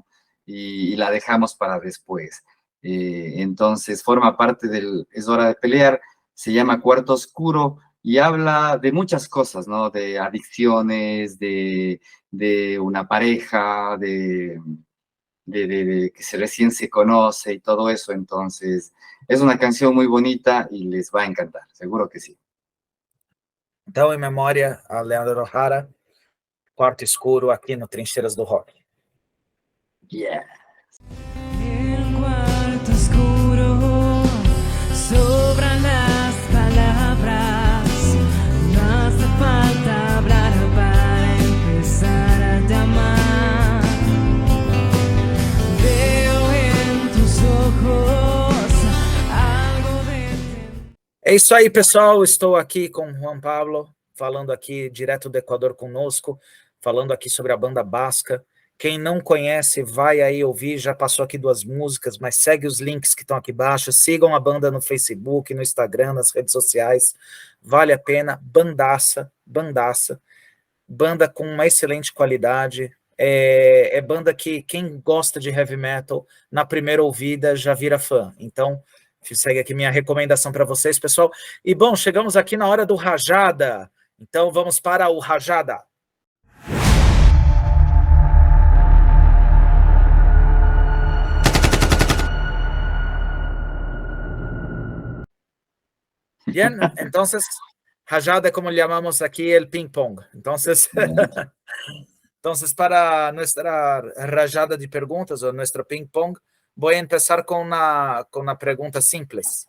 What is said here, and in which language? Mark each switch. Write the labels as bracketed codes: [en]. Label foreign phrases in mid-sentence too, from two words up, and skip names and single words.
[es] Y la dejamos para después. Entonces forma parte del Es Hora de Pelear, se llama Cuarto Oscuro y habla de muchas cosas, ¿no? De adicciones, de una pareja, de que recién se conoce y todo eso. Entonces, es una canción muy bonita y les va a encantar, seguro que sí. [pt] Então, em memória a Leandro Jara, Quarto Escuro, aqui no Trincheiras do Rock. Yeah. [es] El cuarto oscuro sobran las palabras, no hace falta hablar para empezar a te amar. Veo en tus ojos algo de... [pt] É isso aí, pessoal. Estou aqui com o Juan Pablo, falando aqui direto do Equador conosco, falando aqui sobre a banda Basca. Quem não conhece, vai aí ouvir, já passou aqui 2 músicas, mas segue os links que estão aqui embaixo, sigam a banda no Facebook, no Instagram, nas redes sociais, vale a pena, bandaça, banda com uma excelente qualidade, é banda que quem gosta de [en] heavy metal, [pt] na primeira ouvida já vira fã, então segue aqui minha recomendação para vocês, pessoal. E bom, chegamos aqui na hora do Rajada, então vamos para o Rajada. [es] Bien, entonces, rajada como llamamos aquí el ping pong. Entonces, entonces para nuestra rajada de preguntas o nuestro ping pong, voy a empezar con una pregunta simple.